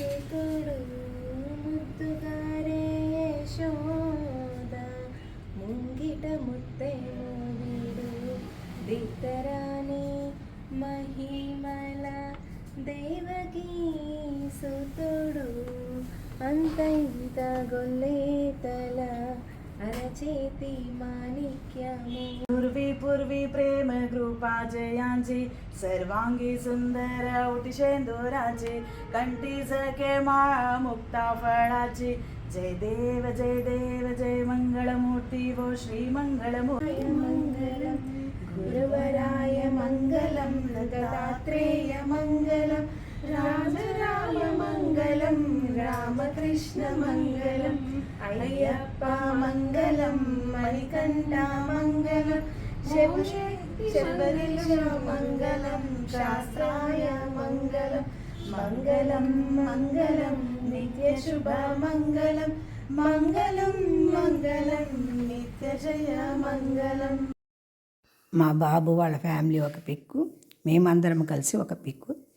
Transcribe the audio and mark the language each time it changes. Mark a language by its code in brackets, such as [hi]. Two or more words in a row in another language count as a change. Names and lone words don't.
[te] మహిమల దేవకీ సుతుడు అంత ఇంత గొల్లేతల అరచేతి మాణిక్యము [mr] पूर्वी प्रेम कृपा जयांची सर्वांगी सुंदर उटिशेंदुराची कंठी सखे माळ मुक्ता फळाची जय देव जय मंगलमूर्ती वो श्री मंगलमूर्ती [sa] मंगलम गुरुवराय मंगलम दत्तात्रेय मंगलम राम मंगलम रामकृष्ण मंगलम अय्यप्पा मंगलम मणिकंठ मंगलम शबरीश मंगलम शास्त्राय मंगलम मंगलम मंगलम नित्य शुभ मंगलम मंगलम मंगलम नित्य जय मंगलम. [te] మా బాబు వాళ్ళ ఫ్యామిలీ ఒక పిక్కు, మేమందరం కలిసి ఒక పిక్కు